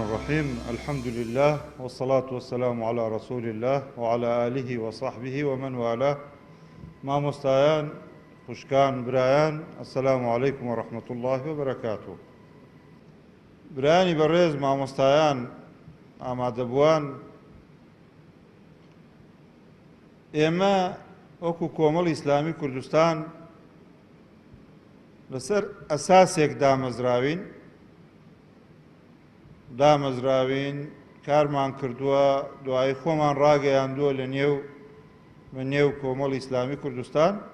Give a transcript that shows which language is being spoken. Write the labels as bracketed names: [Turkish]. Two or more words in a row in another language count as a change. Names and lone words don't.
[Arabic] الرحيم الحمد لله والصلاة والسلام على رسول الله وعلى آله وصحبه ومن والاه [Central Kurdish] مامۆستایان خوشکان برایان [Arabic] السلام عليكم ورحمة الله وبركاته. [Central Kurdish] برایانی بەڕێز مامۆستایان ئامادەبووان، ئێمە وەکو کۆمەڵی ئیسلامی کوردستان لەسەر ئەساسێک دامەزراوین کارمان کردووە، دوای خۆمان ڕاگەیاندووە لە نێو کۆمەڵی ئیسلامی کوردستان.